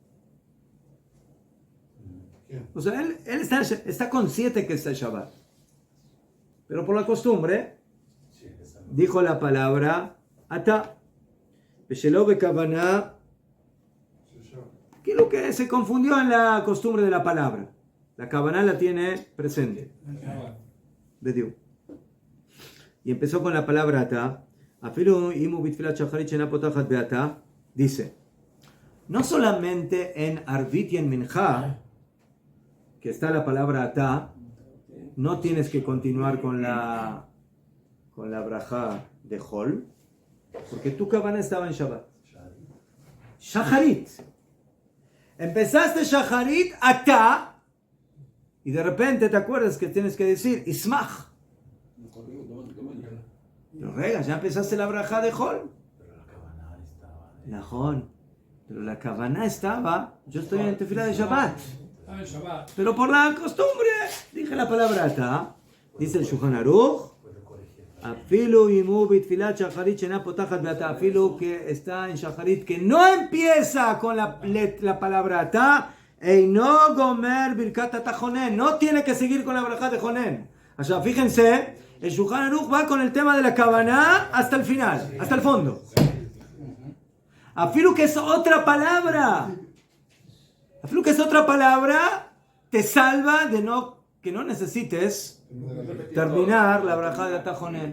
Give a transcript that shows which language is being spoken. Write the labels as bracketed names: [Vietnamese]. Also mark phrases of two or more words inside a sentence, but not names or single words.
[Spanish] O sea, él está consciente que está Shabbat, pero por la costumbre dijo la palabra Ata, [Hebrew] בשלא בכוונה, [Spanish] que lo que se confundió en la costumbre de la palabra. La kavaná la tiene presente. Bediu. Y empezó con la palabra Ata. [Hebrew] אפילו אם הוא בתפילת שחרית שאינה פותחת באתה. [Spanish] Dice, no solamente en Arvit y en Minja, que está la palabra Ata, no tienes que continuar con la braja de Hol, porque tu kavaná estaba en Shabbat. Shacharit. Empezaste Shacharit, Ata, y de repente te acuerdas que tienes que decir Ismach. Pero rega, ya empezaste la braja de Hol. Pero la kavaná estaba, yo estoy en tefila de Shabbat. Pero por la costumbre, dije la palabra Ata, dice el Shulchan Aruch, [Hebrew] אפילו אם הוא בתפילת שחרית שאינה פותחת באתה, [Spanish] afilu que está en shacharit que no empieza con la palabra Ata, [Hebrew] אינו גומר ברכת אתה חונן, [Spanish] no tiene que seguir con la braja de jonen. O sea, fíjense, el Shulchan Aruch va con el tema de la kavaná hasta el final, hasta el fondo. Afilu que es otra palabra, te salva de que no necesites terminar la braja de Atajonen.